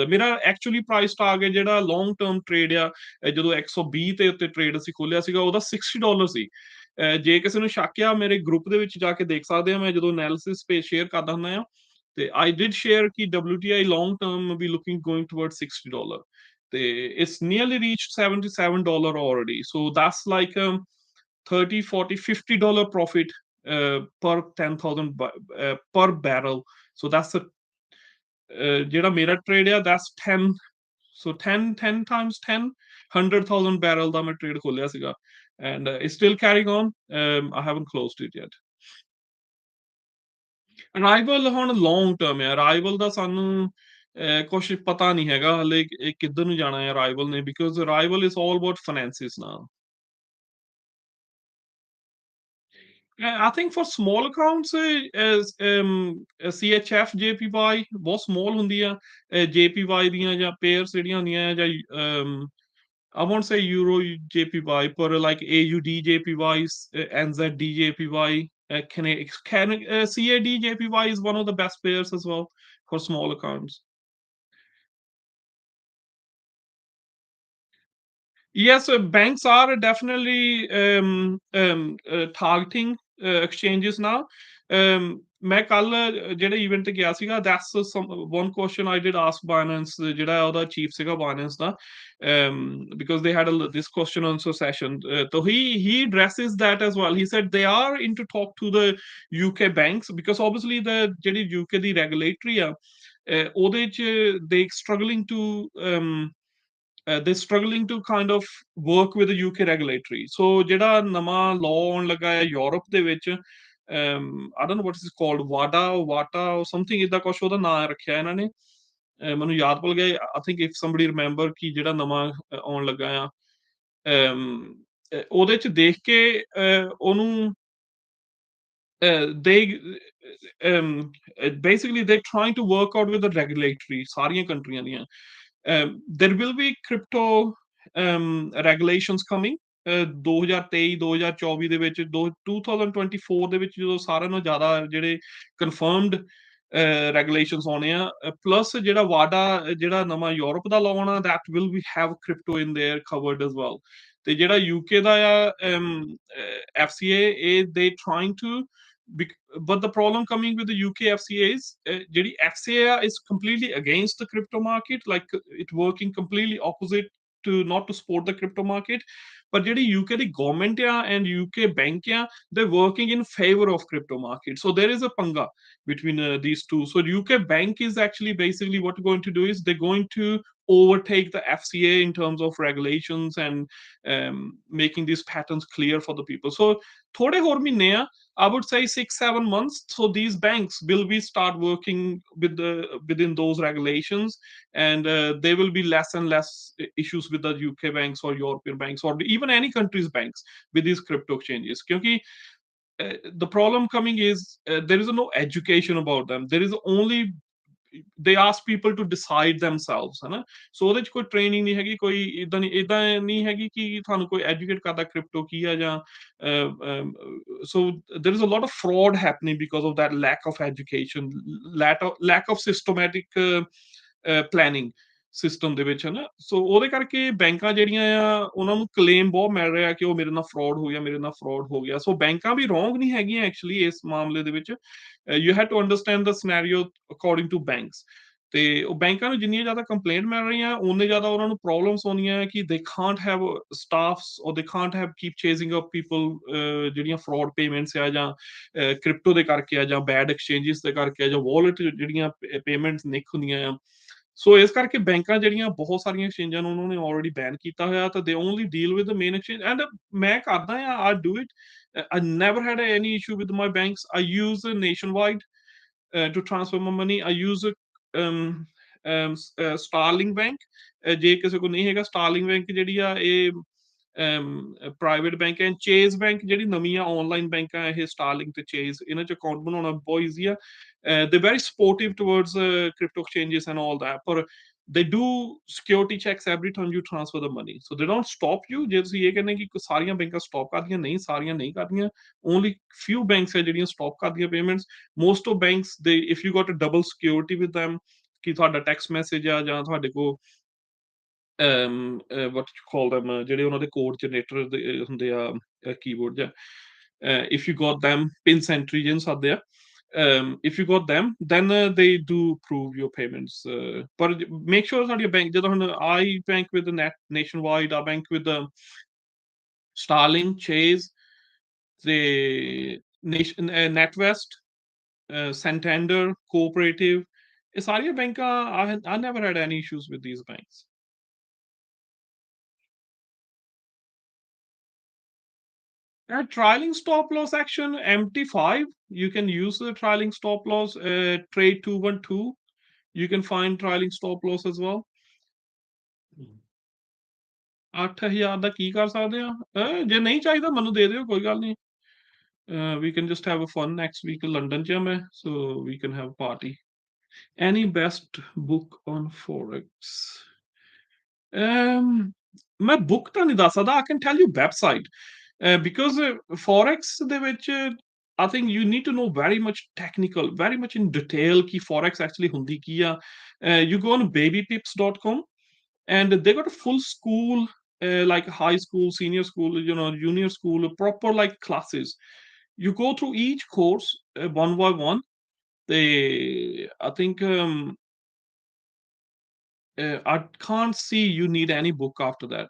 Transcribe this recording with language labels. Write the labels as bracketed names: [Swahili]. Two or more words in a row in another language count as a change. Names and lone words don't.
[Punjabi] ਮੇਰਾ [English] actually price target [Punjabi] ਜਿਹੜਾ [English] long term trade [Punjabi] ਆ, ਜਦੋਂ 120 ਦੇ ਉੱਤੇ ਟ੍ਰੇਡ ਅਸੀਂ ਖੋਲਿਆ ਸੀਗਾ, ਉਹਦਾ $60 ਸੀ। ਜੇ ਕਿਸੇ ਨੂੰ ਸ਼ੱਕ ਆ, ਮੇਰੇ ਗਰੁੱਪ ਦੇ ਵਿੱਚ ਜਾ ਕੇ ਦੇਖ ਸਕਦੇ ਆ, ਮੈਂ ਜਦੋਂ [English] analysis page share [Punjabi] ਕਰਦਾ ਹੁੰਦਾ ਆ, ਤੇ [English] I did share [Punjabi] ਕਿ [English] WTI long term [Punjabi] ਵੀ [English] looking going toward $60, [Punjabi] ਤੇ [English] it's nearly reached $77 already. So that's like 30, 40, $50 profit per 10,000 per barrel. So that's a [Punjabi] ਜਿਹੜਾ ਮੇਰਾ ਟ੍ਰੇਡ ਆ [English] that's 10, so 10 times 10, 100,000 barrel [Punjabi] ਦਾ ਮੈਂ ਟ੍ਰੇਡ ਖੋਲਿਆ ਸੀਗਾ, [English] and it's still carrying on. I haven't closed it yet. [Punjabi] ਅਰਾਈਵਲ ਹੁਣ [English] long term [Punjabi] ਹੈ, ਅਰਾਈਵਲ ਦਾ ਸਾਨੂੰ ਕੁਛ ਪਤਾ ਨਹੀਂ ਹੈਗਾ ਹਲੇ ਇਹ ਕਿੱਧਰ ਨੂੰ ਜਾਣਾ ਹੈ ਅਰਾਈਵਲ ਨੇ, [English] because Arrival is all about finances now. I think for small accounts, CHF JPY ਬਹੁਤ small [Punjabi] ਹੁੰਦੀ ਆ, [English] JPY [Punjabi] ਦੀਆਂ ਜਾਂ [English] pairs [Punjabi] ਜਿਹੜੀਆਂ ਹੁੰਦੀਆਂ ਜਾਂ [English] I won't say Euro JPY, but like AUD JPY, NZD JPY, CAD JPY is one of the best pairs as well for small accounts. Yes, banks are definitely targeting exchanges now. [Punjabi] ਮੈਂ ਕੱਲ ਜਿਹੜੇ ਇਵੈਂਟ ਤੇ ਗਿਆ ਸੀਗਾ, [English] that's one question I did ask Binance, [Punjabi] ਜਿਹੜਾ ਉਹਦਾ ਚੀਫ ਸੀਗਾ Binance ਦਾ, [English] because they had this question on succession. So he addresses that as well. He said they are into talk to the UK banks, because obviously the [Punjabi] ਜਿਹੜੀ UK ਦੀ regulatory ਆ, ਉਹਦੇ ਚ [English] they struggling to they're struggling to kind of work with the UK regulatory. [Punjabi] So ਜਿਹੜਾ ਨਵਾਂ law ਆਉਣ ਲੱਗਾ ਹੈ ਯੂਰਪ ਦੇ ਵਿੱਚ, [English] I don't know what is called, [Punjabi] ਵਾਟਾ [English] or something [Punjabi] ਇਦਾਂ ਕੁਛ ਉਹਦਾ ਨਾਂ ਰੱਖਿਆ ਇਹਨਾਂ ਨੇ, ਮੈਨੂੰ ਯਾਦ ਭੁੱਲ ਗਿਆ। [English] I think if somebody remember [Punjabi] ਕਿ ਜਿਹੜਾ ਨਵਾਂ ਆਉਣ ਲੱਗਾ ਆ, ਉਹਦੇ ਚ ਦੇਖ ਕੇ ਉਹਨੂੰ [English] they basically they're trying to work out with the regulatory [Punjabi] ਸਾਰੀਆਂ ਕੰਟਰੀਆਂ ਦੀਆਂ। [English] There will be crypto regulations coming 2023 2024 [Punjabi] ਦੇ ਵਿੱਚ, 2024 ਦੇ ਵਿੱਚ ਜਦੋਂ ਸਾਰਿਆਂ ਨਾਲੋਂ ਜ਼ਿਆਦਾ ਜਿਹੜੇ [English] confirmed regulations [Punjabi] ਆਉਣੇ ਆ, ਪਲੱਸ ਜਿਹੜਾ ਵਾਡਾ ਜਿਹੜਾ ਨਵਾਂ ਯੂਰਪ ਦਾ ਲਾਅ ਆਉਣਾ, [English] that will be have crypto in there covered as well. [Punjabi] ਤੇ ਜਿਹੜਾ UK ਦਾ ਆ FCA, ਇਹ [English] they trying to, but the problem coming with the UK FCA is ਜਿਹੜੀ FCA is completely against the crypto market, like it working completely opposite to not to support the crypto market, [Punjabi] ਪਰ ਜਿਹੜੀ ਯੂਕੇ ਦੀ ਗਵਰਨਮੈਂਟ ਆ [English] and UK bank ਆ, they working in favour of crypto market. So there is a panga between these two. So UK bank is actually basically what they're going to do is they're going to overtake the FCA in terms of regulations and making these patterns clear for the people. So [Punjabi] ਥੋੜੇ ਹੋਰ ਮਹੀਨੇ ਆ, [English] I would say 6-7 months. So these banks will be start working with the within those regulations, and there will be less and less issues with the UK banks or European banks or even any country's banks with these crypto exchanges. Because the problem coming is there is no education about them. There is only they ask people to decide themselves, [Punjabi] ਹੈ ਨਾ. So ਉਹਦੇ ਚ ਕੋਈ ਟ੍ਰੇਨਿੰਗ ਨਹੀਂ ਹੈਗੀ, ਕੋਈ ਇਦਾਂ ਨਹੀਂ ਹੈਗੀ ਕਿ ਤੁਹਾਨੂੰ ਕੋਈ ਐਜੂਕੇਟ ਕਰਦਾ ਕ੍ਰਿਪਟੋ ਕੀ ਆ ਜਾਂ [English] so there is a lot of fraud happening because of that lack of education, lack of systematic planning [Punjabi] ਸਿਸਟਮ ਦੇ ਵਿੱਚ, ਹੈ ਨਾ. ਸੋ ਉਹਦੇ ਕਰਕੇ ਬੈਂਕਾਂ ਜਿਹੜੀਆਂ ਆ ਉਹਨਾਂ ਨੂੰ ਕਲੇਮ ਬਹੁਤ ਮਿਲ ਰਿਹਾ ਕਿ ਉਹ ਮੇਰੇ ਨਾਲ ਫਰਾਡ ਹੋ ਗਿਆ, ਮੇਰੇ ਨਾਲ ਫਰਾਡ ਹੋ ਗਿਆ. ਸੋ ਬੈਂਕਾਂ ਵੀ ਰੋਂਗ ਨਹੀਂ ਹੈਗੀਆਂ ਐਕਚੁਅਲੀ ਇਸ ਮਾਮਲੇ ਦੇ ਵਿੱਚ. [English] you have to understand the scenario according to banks. [Punjabi] ਤੇ ਉਹ ਬੈਂਕਾਂ ਨੂੰ ਜਿੰਨੀਆਂ ਜ਼ਿਆਦਾ ਕੰਪਲੇਂਟ ਮਿਲ ਰਹੀਆਂ ਉਨੇ ਜ਼ਿਆਦਾ ਉਹਨਾਂ ਨੂੰ ਪ੍ਰੋਬਲਮਸ ਆਉਂਦੀਆਂ ਕਿ [English] they can't have staffs or they can't have keep chasing up people [Punjabi] ਜਿਹੜੀਆਂ [English] fraud payments [Punjabi] ਆ ਜਾਂ ਕ੍ਰਿਪਟੋ ਦੇ ਕਰਕੇ ਆ ਜਾਂ [English] bad exchanges [Punjabi] ਦੇ ਕਰਕੇ ਆ ਜਾਂ ਵਾਲਟ ਜਿਹੜੀਆਂ ਪੇਮੈਂਟਸ ਨਿਕ ਹੁੰਦੀਆਂ ਆ. ਸੋ ਇਸ ਕਰਕੇ ਬੈਂਕਾਂ ਜਿਹੜੀਆਂ ਬਹੁਤ ਸਾਰੀਆਂ ਐਕਸਚੇਂਜਾਂ ਨੂੰ ਉਹਨਾਂ ਨੇ ਆਲਰੇਡੀ ਬੈਨ ਕੀਤਾ ਹੋਇਆ ਤਾਂ [English] they only deal with the main exchange. [Punjabi] ਐਂਡ ਮੈਂ ਕਰਦਾ ਆ, [English] I do it. I never had any issue with my banks. I use Nationwide to transfer my money. I use Starling Bank. [Punjabi] ਜੇ ਕਿਸੇ ਕੋਲ ਨਹੀਂ ਹੈਗਾ Starling Bank ਜਿਹੜੀ ਆ ਇਹ [English] private bank [Punjabi] ਹੈ. ਚੇਜ਼ ਬੈਂਕ ਜਿਹੜੀ ਨਵੀਆਂ ਆਨਲਾਈਨ ਬੈਂਕਾਂ ਇਹ ਸਟਾਰਲਿੰਗ ਤੇ ਚੇਜ਼, ਇਹਨਾਂ ਚ ਅਕਾਊਂਟ ਬਣਾਉਣਾ ਬਹੁਤ ਈਜ਼ੀ ਆ. [English] they very supportive towards crypto exchanges and all that. ਪਰ they do security checks every time you transfer the money. So they don't stop you. [Punjabi] ਜੇ ਤੁਸੀਂ ਇਹ ਕਹਿੰਦੇ ਕਿ ਸਾਰੀਆਂ ਬੈਂਕਾਂ ਸਟਾਪ ਕਰਦੀਆਂ, ਨਹੀਂ ਸਾਰੀਆਂ ਨਹੀਂ ਕਰਦੀਆਂ. [English] Only few banks [Punjabi] ਹੈ ਜਿਹੜੀਆਂ ਸਟਾਪ ਕਰਦੀਆਂ [English] payments. Most of banks, they if you got a double security with them [Punjabi] ਕਿ ਤੁਹਾਡਾ ਟੈਕਸਟ ਮੈਸੇਜ ਆ ਜਾਂ ਤੁਹਾਡੇ ਕੋਲ [English] what you call them [Punjabi] ਜਿਹੜੇ ਉਹਨਾਂ ਦੇ ਕੋਡ ਜਨਰੇਟਰ ਹੁੰਦੇ ਆ ਕੀਬੋਰਡ ਜਾਂ [English] if you got them pin sentry [Punjabi] ਜਿਹਨੂੰ ਸੱਦਦੇ ਆ. [English] If you got them, then they do prove your payments. But make sure that your bank, [Punjabi] ਜਦੋਂ ਹੁਣ [English] I bank with the Nationwide, I bank with the Starling, Chase, the NatWest, Santander, Cooperative. [Punjabi] ਇਹ ਸਾਰੀਆਂ ਬੈਂਕਾਂ [English] I never had any issues with these banks. Trailing stop loss action MT5. You can use the trailing stop loss. Trade 212. You can find trailing stop loss as well. [Punjabi] 8000 ਦਾ ਕੀ ਕਰ ਸਕਦੇ ਆ? ਜੇ ਨਹੀਂ ਚਾਹੀਦਾ ਮੈਨੂੰ ਦੇ ਦਿਓ, ਕੋਈ ਗੱਲ ਨਹੀਂ. [English] We can just have a fun next week. [Punjabi] London ਚ ਆ ਮੈਂ, [English] so we can have a party. Any best book on forex? [Punjabi] ਮੈਂ book ਤਾਂ ਨਹੀਂ ਦੱਸ ਸਕਦਾ. [English] I can tell you website. Because forex [Punjabi] ਦੇ ਵਿੱਚ [English] I think you need to know very much technical, very much in detail ਕਿ forex actually [Punjabi] ਹੁੰਦੀ ਕੀ ਆ. [English] You go on babypips.com and they got a full school, like high school, senior school, junior school, proper like classes. You go through each course one by one. I think I can't see you need any book after that.